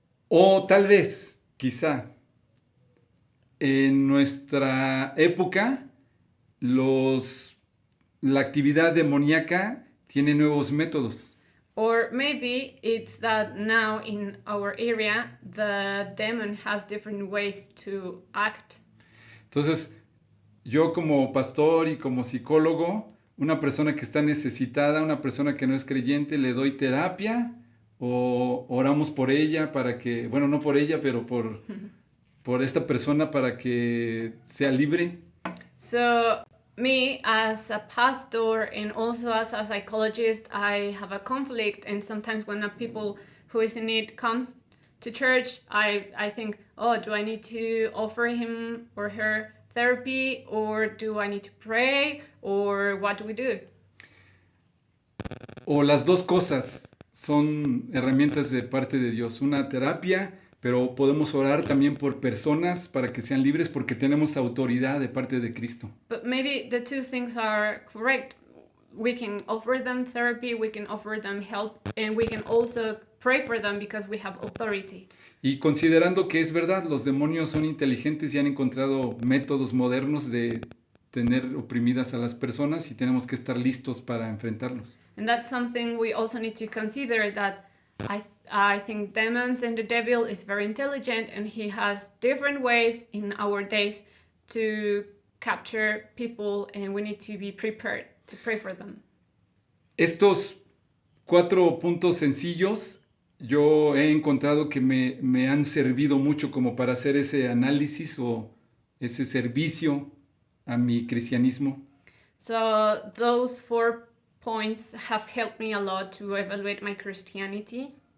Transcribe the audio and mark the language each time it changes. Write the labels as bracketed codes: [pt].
[es] O tal vez, quizá, en nuestra época, la actividad demoníaca tiene nuevos métodos. [en] Or maybe it's that now in our area the demon has different ways to act. [es] Entonces, yo como pastor y como psicólogo, una persona que está necesitada, una persona que no es creyente, le doy terapia o oramos por ella para que, bueno, no por ella, pero por esta persona para que sea libre. [en] So me as a pastor and also as a psychologist, I have a conflict, and sometimes when a people who is in need comes to church, I think, oh, do I need to offer him or her therapy, or do I need to pray, or what do we do? [es] O las dos cosas son herramientas de parte de Dios. Una terapia, pero podemos orar también por personas para que sean libres porque tenemos autoridad de parte de Cristo. [en] But maybe the two things are correct. We can offer them therapy, we can offer them help, and we can also pray for them because we have authority. [es] Y considerando que es verdad, los demonios son inteligentes y han encontrado métodos modernos de tener oprimidas a las personas y tenemos que estar listos para enfrentarlos. [en] And that's something we also need to consider, that I think demons and the devil is very intelligent, and he has different ways in our days to capture people, and we need to be prepared to pray for them. [es] Estos 4 puntos sencillos yo he encontrado que me han servido mucho como para hacer ese análisis o ese servicio a mi cristianismo. [en] So those 4 points have helped me a lot to evaluate my Christianity.